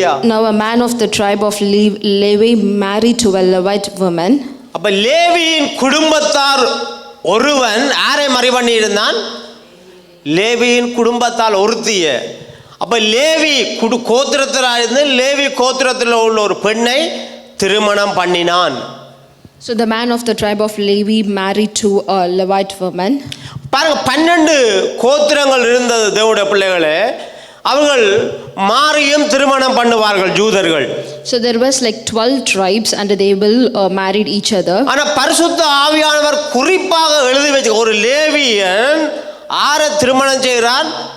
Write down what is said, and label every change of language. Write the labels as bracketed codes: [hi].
[en] Now a man of the tribe of Levi married to a Levite woman. [ta] அப்ப லேவியின் குடும்பத்தார் ஒருவன் யாரை மறை பண்ணியிருந்தான்? லேவியின் குடும்பத்தால் ஒருத்திய. அப்ப லேவி கோத்திரத்திலிருந்து லேவி கோத்திரத்தில் உள்ள ஒரு பெண்ணை திருமணம் பண்ணினான். [en] So the man of the tribe of Levi married to a Levite woman. [ta] பாருங்க, 12 கோத்திரங்கள் இருந்தது தேவனுடைய பிள்ளைகளே. அவர்கள் மாறியும் திருமணம் பண்ணுவார்கள் ஜூதர்கள். [en] So there was like 12 tribes and they will married each other. [ta] ஆனா பரிசுத்த ஆவியானவர் குறிப்பாக எழுதி வச்சு ஒரு லேவியன் ஆரை திருமணம் செய்கிறான்?